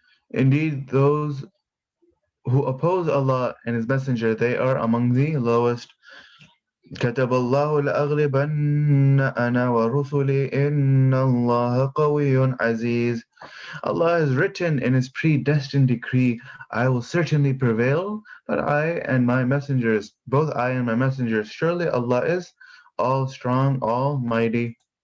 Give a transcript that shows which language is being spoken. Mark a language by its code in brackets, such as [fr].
[en] Indeed, those who oppose Allah and His Messenger, they are among the lowest. [ar] كتب الله لأغلبن أنا ورسلي إن الله قوي عزيز. [en] Allah has written in His predestined decree, I will certainly prevail, but both I and my messengers, surely Allah is all strong, almighty.